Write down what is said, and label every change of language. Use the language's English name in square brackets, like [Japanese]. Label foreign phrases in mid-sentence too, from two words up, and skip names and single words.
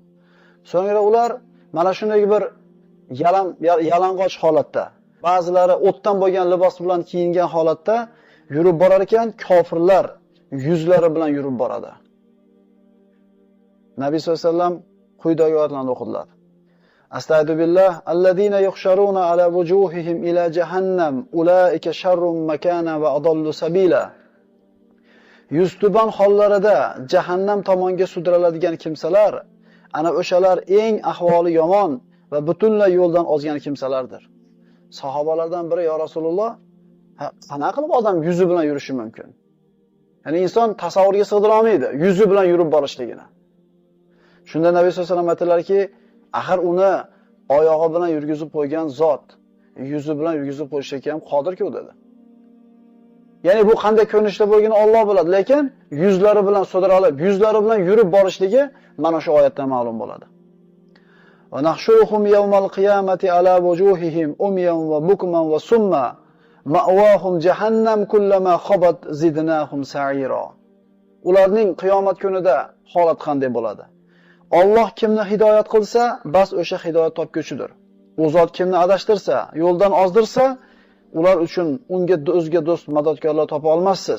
[Uzbek] So'ngra ular mana shunday bir yalang'och holatda, ba'zilari o'tdan bo'lgan libos bilan kiyingan holatda yurib borar ekan, kofirlar yuzlari bilan yurib boradi. Nabiy [Arabic] صلى الله عليه وسلم [Uzbek] quyidagi oyatlarni o'qidilar. [Arabic] أستغفر الله الذين يحشرون على وجوههم إلى جهنم أولئك شر مكانا وأضل سبيلا. [Uzbek] Yuztuban hollarida jahannam tomonga sudraladigan kimsalar ana o'shalar eng ahvoli yomon va butunlay yo'ldan ozgan kimsalardir. Sahobalardan biri [Arabic] يا رسول الله, [Uzbek] qanaqa qilib odam yuzi bilan yurishi mumkin? Ya'ni inson tasavvurga sig'dira olmaydi yuzi bilan yurib borishligini. Shunda Nabiy [Arabic] صلى الله عليه وسلم [Uzbek] aytdilarki, axir uni oyog'i bilan yurgizib qo'ygan zot yuzi bilan yurgizib qo'yishga ham qodir-ku dedi. Ya'ni bu qanday ko'rinishda bo'lganini Alloh biladi, lekin yuzlari bilan sodara olib, yuzlari bilan yurib borishligi mana shu oyatdan ma'lum bo'ladi. [Arabic] ونحشرهم يوم القيامة على وجوههم عميا وبكما وصما مأواهم جهنم كلما خبت زدناهم سعيرا. [Uzbek] Ularning qiyomat kunida holat qanday bo'ladi? Alloh kimni hidoyat qilsa, bas o'sha hidoyat topguchidir. U zot kimni adashtirsa, yo'ldan ozdirsa, ular uchun unga o'zga do'st, madadkorlar topa olmassiz.